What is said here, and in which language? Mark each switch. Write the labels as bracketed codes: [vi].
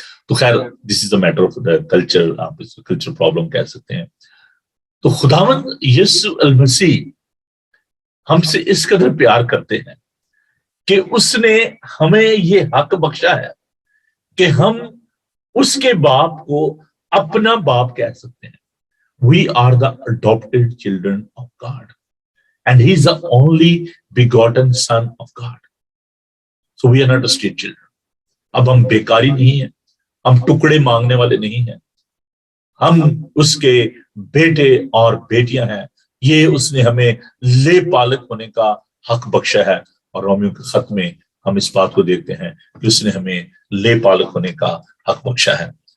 [ur] تو خیر [en] this is a matter of culture, [ur] آپ اس کو کلچر پرابلم کہہ سکتے ہیں. تو خداوند یسوع المسیح ہم سے اس قدر پیار کرتے ہیں کہ اس نے ہمیں یہ حق بخشا ہے کہ ہم اس کے باپ کو اپنا باپ کہہ سکتے ہیں. [en] We are the adopted children of God and he is the only begotten son of God. So we are not a street children. [ur] اب ہم بیکاری نہیں ہیں, ہم ٹکڑے مانگنے والے نہیں ہیں, ہم اس کے بیٹے اور بیٹیاں ہیں. یہ اس نے ہمیں لے پالک ہونے کا حق بخشا ہے. اور رومیو کے خط میں ہم اس بات کو دیکھتے ہیں کہ اس نے ہمیں لے پالک ہونے کا حق بخشا ہے.